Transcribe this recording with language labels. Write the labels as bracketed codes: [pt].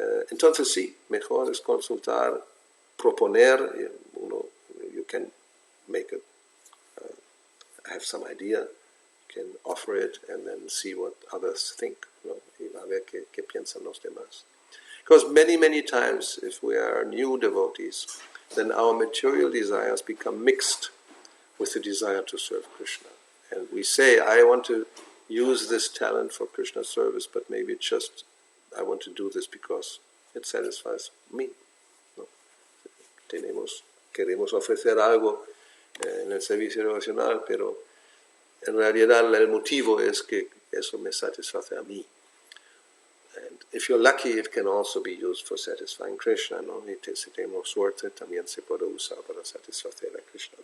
[es] Entonces sí, mejor es consultar, proponer, [en] you can make have some idea, can offer it and then see what others think. [es] Y a ver qué piensan los demás. [en] Because many times, if we are new devotees, then our material desires become mixed with the desire to serve Krishna. And we say, I want to use this talent for Krishna service, but maybe it's just, I want to do this because it satisfies me. [es] ¿No? Queremos ofrecer algo en el servicio devocional, pero en realidad el motivo es que eso me satisface a mí. [en] And if you're lucky, it can also be used for satisfying Krishna, ¿no? [es] Y si tenemos suerte, también se puede usar para satisfacer a Krishna.